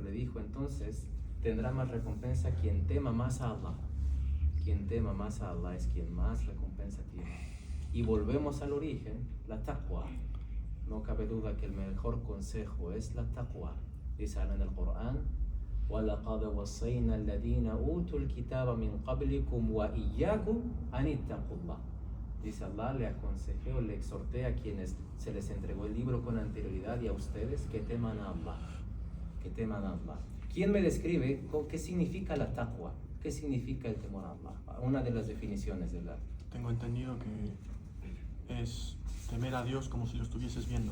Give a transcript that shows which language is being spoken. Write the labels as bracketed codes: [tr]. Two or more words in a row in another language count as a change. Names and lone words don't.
[es] Le dijo, entonces tendrá más recompensa quien tema más a Allah. Quien tema más a Allah es quien más recompensa tiene. Y volvemos al origen, la taqwa. No cabe duda que el mejor consejo es la taqwa. Dice en el Corán, [ar] وَلَقَدْ وَصَّيْنَا الَّذِينَ أُوتُوا الْكِتَابَ مِنْ قَبْلِكُمْ وَإِيَّاكُمْ أَنِ اتَّقُوا اللَّهَ. [es] Dice Allah, le aconsejé o le exhorté a quienes se les entregó el libro con anterioridad y a ustedes que teman a Allah. Que teman a Allah. ¿Quién me describe qué significa la taqwa? ¿Qué significa el temor a Allah? Una de las definiciones de la... Tengo entendido que es temer a Dios como si lo estuvieses viendo.